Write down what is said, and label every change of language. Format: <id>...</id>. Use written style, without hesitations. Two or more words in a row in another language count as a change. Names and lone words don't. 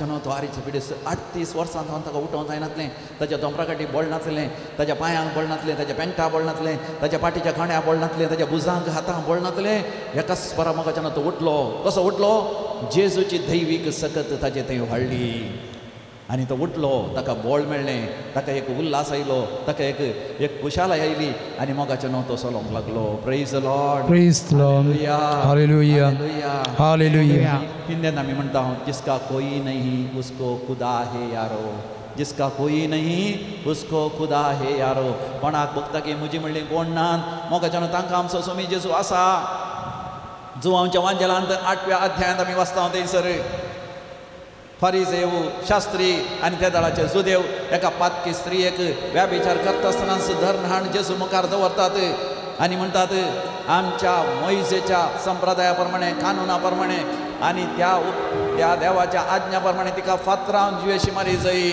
<kok>न्हू तो आरीचो पिडेस्त 38 वर्सां जावन ताका उठोवंक जायनासलें ताच्या दोंपराकाटी बळ नासलें ताच्या पांयांक बळ नासलें ताच्या पेंटा बळ नासलें ताच्या पाटीच्या खांड्या बळ नासलें ताच्या भुजांक हातांक बळ नासलें एकाच परा मोगाच्या न्हू तो उठलो कसो उठलो जेजूची दैवीक सकत ताचे थंय व्हाडली आनी तो उठलो ताका बळ मेळ्ळें ताका एक उल्हास आयलो ताका एक खुशालाय आयली आनी मोगाच्या न्हू तो चलोंक लागलो</kok> <en>Praise the Lord Praise the Lord hallelujah hallelujah</en> <kok>हिंदीन आमी म्हणटा</kok> <hi>जिसका कोई नहीं उसको खुदा है यारो जिसका कोई नहीं उसको खुदा है यारो कोणाक</hi> <kok>बघता की म्हजी म्हणली कोण ना मोगाच्या न्हू तांकां आमचो स्वामी जेजू आसा जो आमच्या वांजेलांत 8व्या अध्यायांत आमी वाचता थंयसर फारिजेव शास्त्री आनी त्या दळाचे जुदेव एका पातकी स्त्रीयेक व्याभिचार करता आसतना धरहाण जेजू मुखार दवरतात आनी म्हणटात आमच्या मोइजेच्या संप्रदाया प्रमाणे कानुना प्रमाणे आणि त्या देवाच्या आज्ञाप्रमाणे तिका फातरावन जिवेशी मारी जाई.</kok>